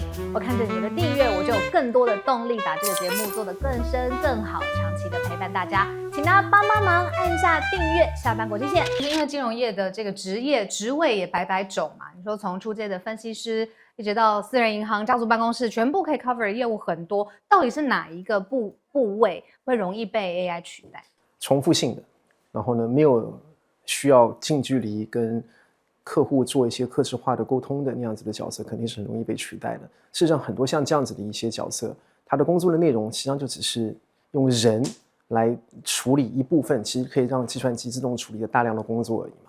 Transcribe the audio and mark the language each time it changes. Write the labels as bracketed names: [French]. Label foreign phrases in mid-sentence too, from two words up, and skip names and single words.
[Chinese] 我看着你們的訂閱，我就有更多的動力把這個節目做得更深更好，長期的陪伴大家。請大家幫忙按下訂閱下班國際線。因為金融業的這個職位也百百種嘛，你說從初階的分析師，一直到私人銀行、家族辦公室，全部可以 cover 的業務很多，到底是哪一個部位會容易被 AI 取代？重複性的，然後呢，沒有需要近距離跟客戶做一些客製化的溝通的那樣子的角色，肯定是很容易被取代的。事實上，很多像這樣子的一些角色，他的工作的內容實際上就只是用人來處理一部分，其實可以讓計算機自動處理的大量的工作而已嘛。